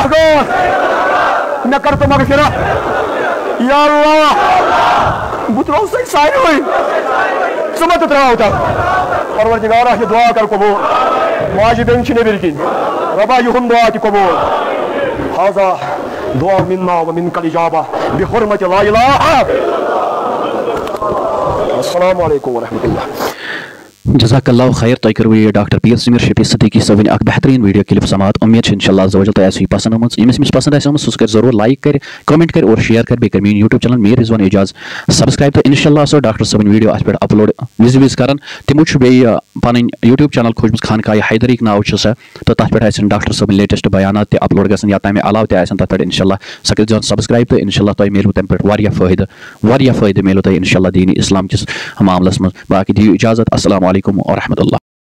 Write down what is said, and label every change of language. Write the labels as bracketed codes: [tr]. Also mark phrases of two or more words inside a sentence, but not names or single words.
[ks] گار مےٚ کر تہٕ مغفرت یا اللہ بہٕ ترٛووسے سارنٕے ژٕ مہ تہٕ ترٛاو تتھ پروردگارا یہِ دعا کر قبوٗل ماجہِ بیٚنہِ چھِ نیٚبٕرۍ کِنۍ رۄبا یِہُنٛد دعا تہِ قبوٗل [ar] ہذا دعا منا ومنک الاجابہ بحرمت لا الہ السلام علیکم ورحمۃ اللہ جزاک اللہ خیر [ks] تہ کرو یہ ڈاکٹر پیر سمیر شفیع صدیقی صٲبن اخ بہترین ویڈیو کلپ سماعت امید انشاءاللہ [ar] عز و جل [ks] تہ آسو یہ پسند آمت یمس پسند آسہ آمت سہ کر ضرور لائک کر کمنٹ کر اور شیئر کر بیٚیہِ کر میون [en] YouTube channel [ks] میر رضوان اعجاز سبسکرائب تو انشاءاللہ آسو ڈاکٹر صٲبن ویڈیو اتھ پہ اپلوڈ وز کران تمو چھ بیٚیہِ پنن [en] YouTube channel [ks] کھوجمٕژ خانقاہ حیدریک ناو چھ سہ تو تتھ پہ آسن ڈاکٹر صٲبن لیٹسٹ بیانات تہ اپلوڈ گژھن یا تمہ علاوہ تہ آسن تتھ پہ انشاءاللہ سہ کٔرۍزیون سبسکرائب تو انشاءاللہ تۄہہِ میلوٕ تمہ پہ واریاہ فٲیدٕ میلوٕ تۄہہِ انشاءاللہ دین اسلام کس معاملس منٛز باقی دِیِو اجازت [ar] السلام علیکم ورحمۃ اللہ